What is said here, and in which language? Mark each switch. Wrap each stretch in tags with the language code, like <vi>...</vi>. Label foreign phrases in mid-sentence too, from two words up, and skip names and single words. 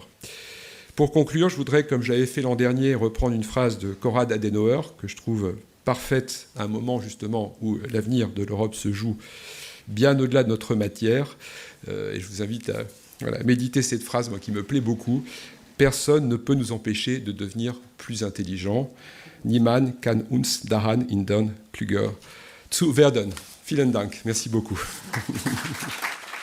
<fr>Pour conclure, je voudrais, comme je l'avais fait l'an dernier, reprendre une phrase de Konrad Adenauer, que je trouve parfaite à un moment justement où l'avenir de l'Europe se joue bien au-delà de notre matière. Et je vous invite à méditer cette phrase, moi, qui me plaît beaucoup. Personne ne peut nous empêcher de devenir plus intelligents.</fr> <de>Niemand kann uns daran hindern, klüger zu werden. Vielen Dank.</de> <fr>Merci beaucoup.</fr>